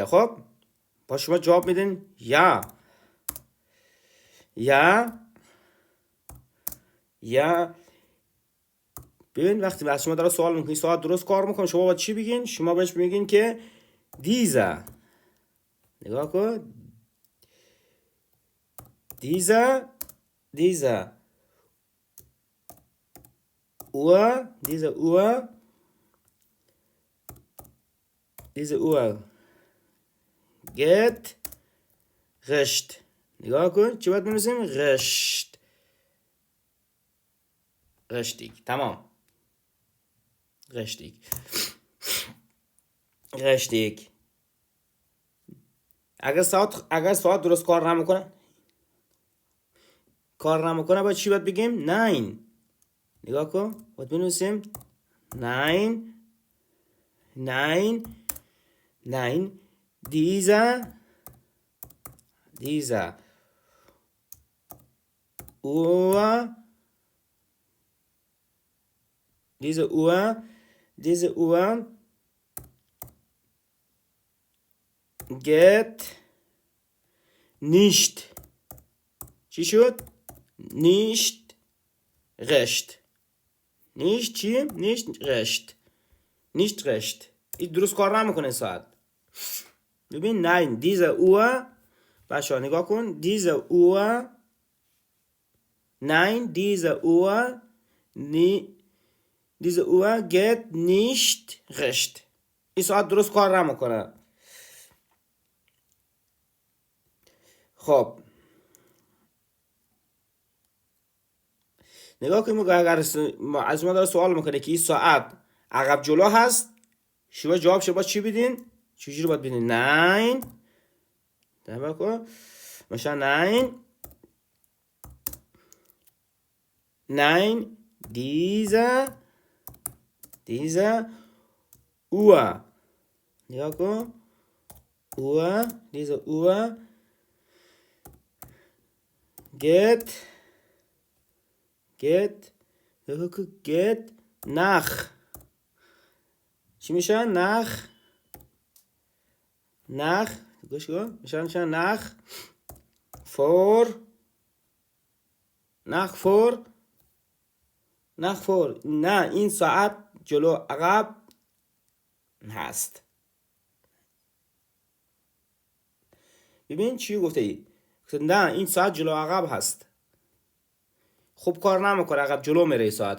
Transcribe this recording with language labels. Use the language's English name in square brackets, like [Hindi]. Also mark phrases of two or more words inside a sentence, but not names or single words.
[Persian] خب با شما جواب میدین یا ببین وقتی از شما داره سوال میکنی ساعت درست کار میکنه، شما باید چی بگین؟ شما بهش میگین که دیزا، نگاه کن، دیزا [German] Uhr geht recht. [Persian] نگاه کن چی باید بنویسیم؟ richtig. تمام. [German] richtig. [Persian] اگر ساعت درست کار نمیکنه باید چی باید بگیم؟ nein. نگاه کن باید بنویسیم nein. [German] dieser Uhr geht nicht. [Persian] چی شد؟ [German] nicht recht. nicht چی؟ nicht recht. [Persian] این درست کار نمیکنه ساعت. [German] ببین nein diese Uhr، [Persian] بچه‌ها نگاه کن، [German] diese Uhr geht nicht recht. [Persian] این ساعت درست کار نمیکنه. خب نگاه کنیم اگر از ما داره سوال میکنه که این ساعت عقب جلو هست، شما جواب شما چی بدین؟ چجوری باید بدین؟ nein. نگاه کن مثلا [German] nein diese Uhr. [Persian] نگاه کن [German] diese Uhr geht nach. [Persian] چی میشه؟ گوش کن میشه [German] nach vor. [Persian] نه این ساعت جلو عقب هست. ببین چی گفته ای؟ نه این ساعت جلو عقب هست. خوب کار نمیکنه، عقب جلو میره ساعت.